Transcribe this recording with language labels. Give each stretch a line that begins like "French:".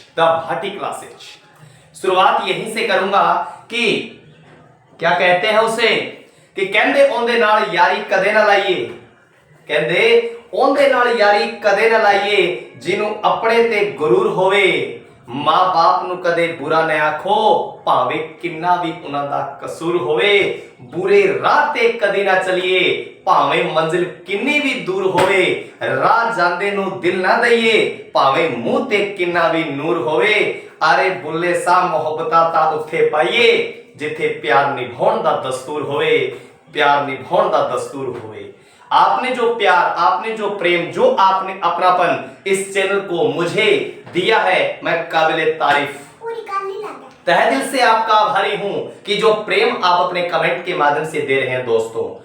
Punjabi: The Bhati classes.
Hindi: शुरुआत यहीं से करूंगा कि क्या कहते हैं उसे कि
Punjabi: कहंदे ओंदे नाल यारी कदे ना लाइए, कहंदे ओंदे नाल यारी कदे ना लाइए, जिन्हों अपने ते गुरूर होवे, मां बाप ਨੂੰ ਕਦੇ बुरा न आखो, ਭਾਵੇਂ ਕਿੰਨਾ ਵੀ ਉਹਨਾਂ ਦਾ ਕਸੂਰ ਹੋਵੇ। बुरे राह ਤੇ ਕਦੇ ਨਾ ਚਲੀਏ, ਭਾਵੇਂ ਮੰਜ਼ਿਲ ਕਿੰਨੀ ਵੀ ਦੂਰ ਹੋਵੇ। ਰਾਹ ਜਾਂਦੇ ਨੂੰ ਦਿਲ ਨਾ ਦਈਏ, ਭਾਵੇਂ ਮੂੰਹ ਤੇ ਕਿੰਨਾ ਵੀ ਨੂਰ ਹੋਵੇ। ਅਰੇ ਬੁੱਲੇ ਸਾਹ ਮੁਹੱਬਤਾਂ ਤਾਂ ਉੱਥੇ ਪਾਈਏ, ਜਿੱਥੇ ਪਿਆਰ ਨਿਭਾਉਣ ਦਾ ਦਸਤੂਰ ਹੋਵੇ।
Hindi: प्यार निभाने का दस्तूर होवे। आपने जो प्यार, आपने जो प्रेम, जो आपने अपनापन इस चैनल को मुझे दिया है, मैं काबिले तारीफ, तहे दिल से आपका आभारी हूं कि जो प्रेम आप अपने कमेंट के माध्यम से दे रहे हैं दोस्तों।